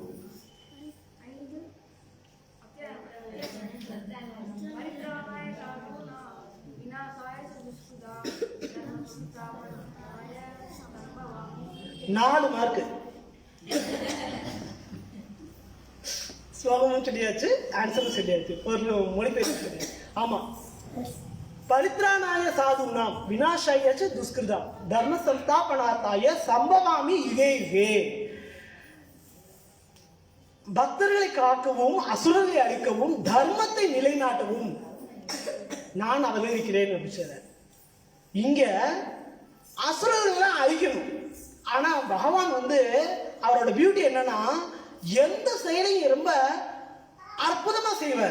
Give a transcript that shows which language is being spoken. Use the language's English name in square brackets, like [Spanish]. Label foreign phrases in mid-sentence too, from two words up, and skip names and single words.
[Tamil] நாலு மார்க்கு. ஸ்லோகமும் சொல்லியாச்சு, ஆன்சரும் சொல்லியாச்சு, ஒரு மொழிபெயர்ப்பு சொல்லியாச்சு. [Sanskrit] ஆமா, परित्राणाय साधूनां विनाशाय च दुष्कृताम् धर्म संस्थापनार्थाय सम्भवामि युगे युगे. [Tamil] பக்தர்களை காக்கவும் அசுரர்களை அழிக்கவும் தர்மத்தை நிலைநாட்டவும் நான் அவதரிக்கிறேன் அப்படின்னு. இங்க அசுரர்களை அழிக்கணும். ஆனா பகவான் அவரோட பியூட்டி என்னன்னா, எந்த செயலையும் ரொம்ப அற்புதமா செய்வார்.